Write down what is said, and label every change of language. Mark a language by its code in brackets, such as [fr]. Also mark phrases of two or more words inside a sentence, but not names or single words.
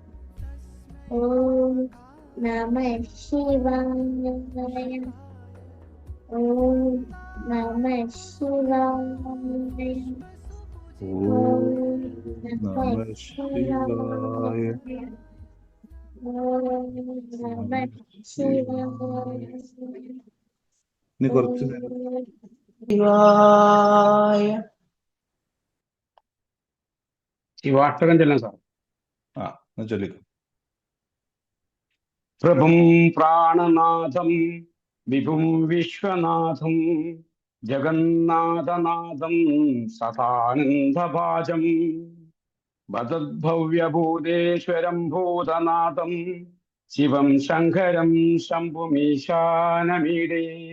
[sa] ॐ नमः शिवाय. ॐ नमः शिवाय. ഓം Om നമഃ Namah ശിവായ. शिवाय। ॐ नमः शिवाय. [ml] ഇനി കുറച്ചു നേരം [sa] Om [ml] ശിവായ. ശിവാഷ്ടകം ചെല്ലാം സാർ. ചൊല്ലിക്കും. [sa] प्रभुं प्राणनाथं विभुं विश्वनाथं जगन्नाथनाथं सदानन्दभाजं वदद्भव्यभूतेश्वरं भूतनाथं शिवं शङ्करं शम्भुमीशानमीडे